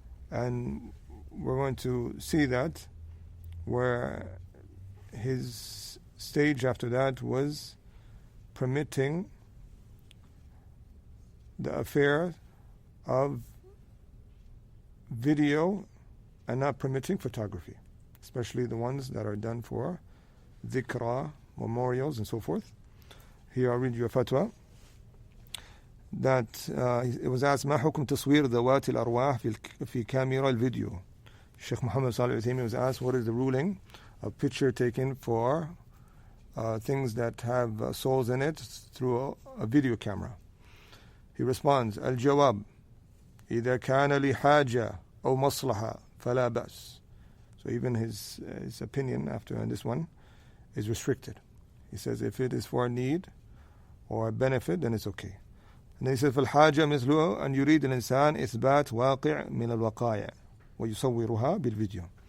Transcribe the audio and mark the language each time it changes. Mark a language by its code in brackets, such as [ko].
[en] And we're going to see that where his stage after that was permitting the affair of video and not permitting photography, especially the ones that are done for dhikra, memorials and so forth. Here I'll read you a fatwa. that it was asked [ar] ما حكم تصوير ذوات الأرواح في كاميرا الفيديو. [en] Shaykh Muhammad Salih Uthaymeen was asked what is the ruling of picture taken for things that have souls in it through a video camera. He responds [ar] الجواب إذا كان لحاجة أو مصلحة فلا بأس. [en] So even his opinion after on this one is restricted. He says if it is for a need or a benefit, then it's okay. And then he says [ar] فالحاجة مثل أن يريد الإنسان إثبات واقع من الوقائع ويصورها بالفيديو.